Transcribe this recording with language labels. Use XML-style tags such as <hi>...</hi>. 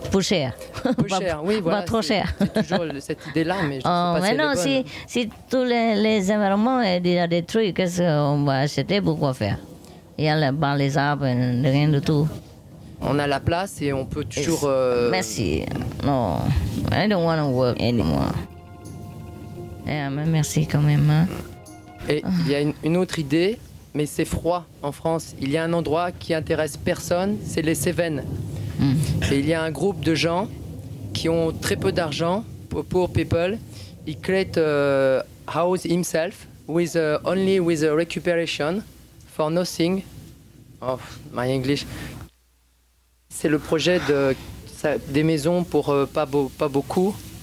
<fr>Peu cher. Oui, voilà. Pas trop cher. C'est toujours cette idée-là, mais je ne sais pas si elle est bonne. Si tous les environnements sont déjà détruits, qu'est-ce qu'on va acheter pour quoi faire? Il y a les arbres, rien du tout. On a la place et on peut toujours... Merci.</fr> <en>No, I don't want to work anymore.</en> <fr>Mais merci quand même. Hein? Et il y a une autre idée, mais c'est froid en France. Il y a un endroit qui intéresse personne, c'est les Cévennes. Et il y a un groupe de gens qui ont très peu d'argent,</fr> <en>poor people. He create a house himself with only with a recuperation for nothing. Oh, my English.</en> <fr>c'est le projet des maisons pour pas beaucoup.</fr>